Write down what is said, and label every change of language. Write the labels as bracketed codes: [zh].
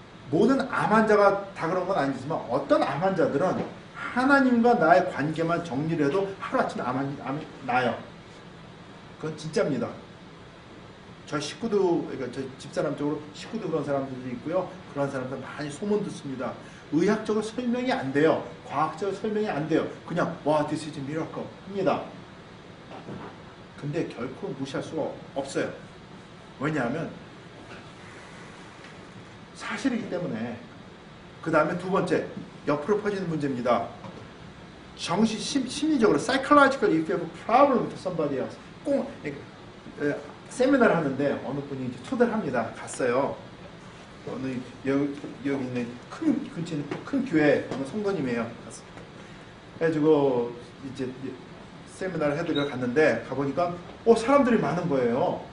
[ko] 모든 암 환자가 다 그런 건 아니지만 어떤 암 환자들은 하나님과 나의 관계만 정리를 해도 하루아침에 암이 나요. 그건 진짜입니다. 저 식구도, 그러니까 저 집사람 쪽으로 식구도 그런 사람들도 있고요. 그런 사람들 많이 소문 듣습니다. 의학적으로 설명이 안 돼요. 과학적으로 설명이 안 돼요. 그냥 [en] this is a miracle [ko] 합니다. 근데 결코 무시할 수가 없어요. 왜냐하면 사실이기 때문에. 그 다음에 두 번째, 옆으로 퍼지는 문제입니다. 심리적으로 [en] psychological if you have a problem with somebody else. [ko] 꼭 세미나를 하는데 어느 분이 이제 초대를 합니다. 갔어요. 어느 여기 있는 근처에 있는 큰 교회 어느 성도님이에요. 갔어요. 그래가지고 이제 세미나를 해드리러 갔는데 가보니까 사람들이 많은 거예요.